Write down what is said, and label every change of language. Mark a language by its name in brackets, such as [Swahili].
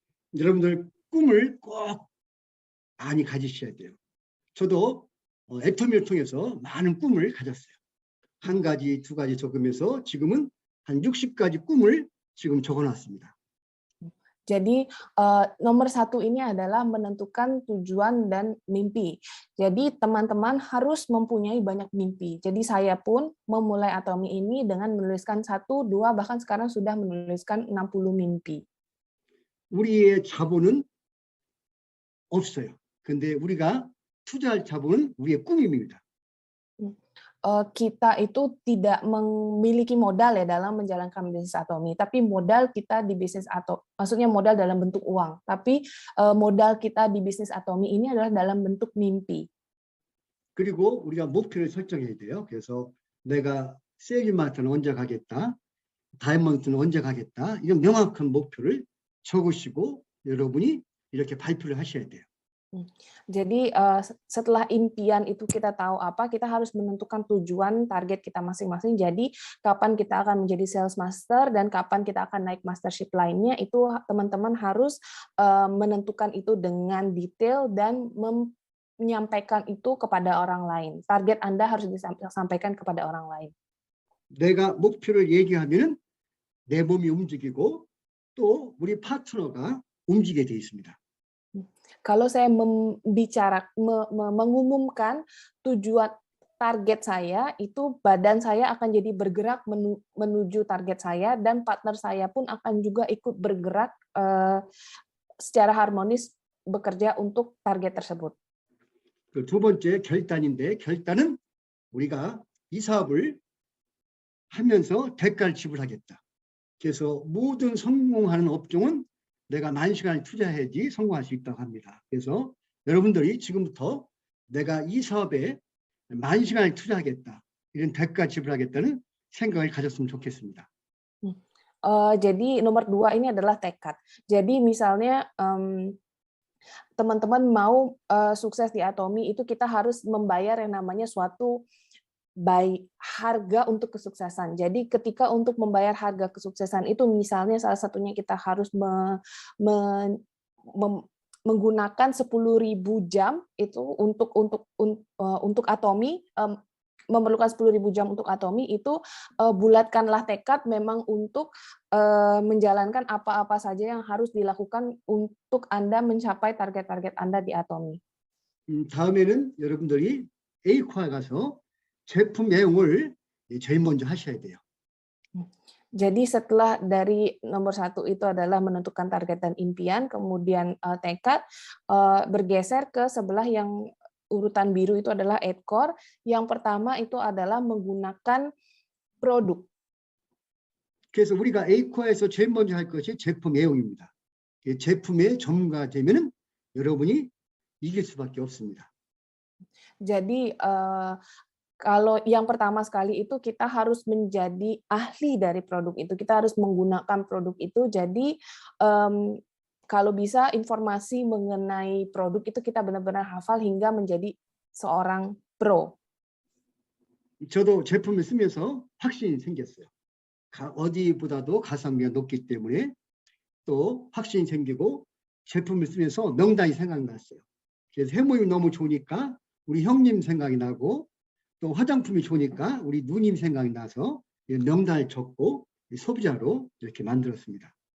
[Korean] 여러분들 꿈을 꼭 많이 가지셔야 돼요. 저도 애터미를 통해서 많은 꿈을 가졌어요. 1가지, 2가지 적으면서 지금은 한 60가지 꿈을 지금 적어놨습니다. [Indonesian] Jadi nomor 1 ini adalah menentukan tujuan dan mimpi. Jadi teman-teman harus mempunyai banyak mimpi. Jadi saya pun memulai Atomy ini dengan menuliskan 1, 2, bahkan sekarang sudah menuliskan 60 mimpi. [Korean] 우리의 자본은 없어요. 근데 우리가 투자할 자본은 우리의 꿈입니다. [Indonesian] Kita itu tidak memiliki modal ya dalam menjalankan bisnis Atomy, tapi modal kita di bisnis maksudnya modal dalam bentuk uang, tapi modal kita di bisnis Atomy ini adalah dalam bentuk mimpi. [Korean] 그리고 우리가 목표를 설정해야 돼요. 그래서 내가 세일즈마트는 언제 가겠다, 다이아몬드는 언제 가겠다, 이런 명확한 목표를 적으시고 여러분이 이렇게 발표를 하셔야 돼요. [Indonesian] Jadi setelah impian itu kita tahu apa, kita harus menentukan tujuan target kita masing-masing. Jadi kapan kita akan menjadi sales master dan kapan kita akan naik mastership lainnya, itu teman-teman harus menentukan itu dengan detail dan menyampaikan itu kepada orang lain. Target Anda harus disampaikan kepada orang lain. [Korean] 내가 목표를 얘기하면은 내 몸이 움직이고 또 우리 파트너가 움직이게 돼 있습니다. [Indonesian] Kalau saya mengumumkan tujuan target saya, itu badan saya akan jadi bergerak menuju target saya dan partner saya pun akan juga ikut bergerak secara harmonis bekerja untuk target tersebut. [Korean] 두 번째 결단인데 결단은 우리가 이 사업을 하면서 대가를 지불하겠다. 그래서 모든 성공하는 업종은 내가 10,000시간을 투자해야지 성공할 수 있다고 합니다. 그래서 여러분들이 지금부터 내가 이 사업에 10,000시간을 투자하겠다, 이런 대가 지불하겠다는 생각을 가졌으면 좋겠습니다. [Indonesian] Jadi nomor 2 ini adalah tekad. Jadi misalnya teman-teman mau sukses di Atomy, itu kita harus membayar yang namanya suatu harga untuk kesuksesan. Jadi ketika untuk membayar harga kesuksesan itu misalnya salah satunya kita harus menggunakan 10.000 jam itu untuk Atomy, memerlukan 10.000 jam untuk Atomy, itu bulatkanlah tekad memang untuk menjalankan apa-apa saja yang harus dilakukan untuk Anda mencapai target-target Anda di Atomy. [Korean] 다음에는 여러분들이 A코에 가서 제품 내용을 제일 먼저 하셔야 돼요. [Indonesian] Jadi setelah dari nomor 1 itu adalah menentukan target dan impian, kemudian tekad, bergeser ke sebelah yang urutan biru itu adalah 8 core. Yang pertama itu adalah menggunakan produk. [Korean] 그래서 우리가 A코어에서 제일 먼저 할 것이 제품 애용입니다. 제품의 전문가가 되면은 여러분이 이길 수밖에 없습니다. [Indonesian] Jadi kalau yang pertama sekali itu kita harus menjadi ahli dari produk itu. Kita harus menggunakan produk itu. Jadi kalau bisa informasi mengenai produk itu kita benar-benar hafal hingga menjadi seorang pro. [Korean] 저도 제품을 쓰면서 확신이 생겼어요. 어디보다도 가성비가 높기 때문에 또 확신이 생기고 제품을 쓰면서 명단이 생각났어요. 그래서 해모임이 너무 좋으니까 우리 형님 생각이 나고 또 화장품이 좋으니까 우리 누님 생각이 나서 명단을 적고 소비자로 이렇게 만들었습니다.